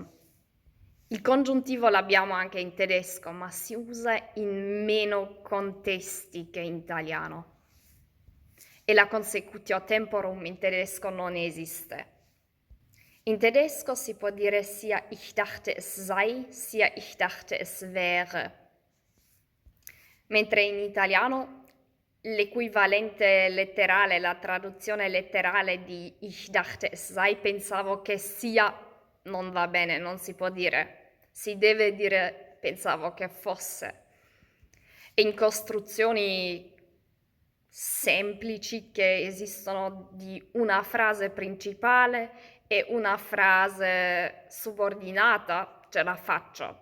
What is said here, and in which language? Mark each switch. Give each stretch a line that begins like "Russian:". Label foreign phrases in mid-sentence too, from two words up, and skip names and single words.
Italian: Il congiuntivo l'abbiamo anche in tedesco, ma si usa in meno contesti che in italiano. E la consecutio temporum in tedesco non esiste. In tedesco si può dire sia
German: ich dachte es sei,
Italian: sia
German: ich dachte es wäre.
Italian: Mentre in italiano l'equivalente letterale, la traduzione letterale di
German: ich dachte es sei,
Italian: pensavo che sia non va bene, non si può dire. Si deve dire pensavo che fosse. E in costruzioni semplici che esistono di una frase principale e una frase subordinata, ce la faccio.